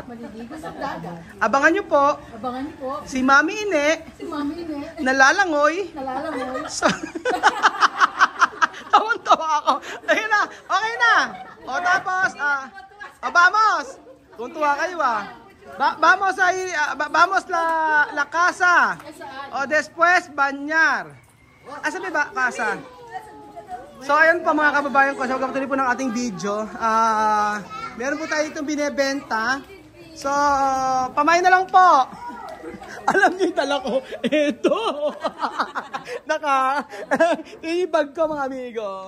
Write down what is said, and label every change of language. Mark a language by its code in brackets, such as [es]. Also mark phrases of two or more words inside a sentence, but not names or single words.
[tl] Abangan niyo po si Mami Ine nalalangoy. Tawang-tawa ako. Ayun na, okay na. O tapos, vamos. Tuntua kayo [es] vamos la casa. O después bañar. [tl] Sabi ba casa? So ayun po mga kababayan ko, so kapatuloy po ng ating video. Meron po tayo itong binebenta. So pamain na lang po. Alam niyo yung tala ko, ito. Yung bag ko mga amigo.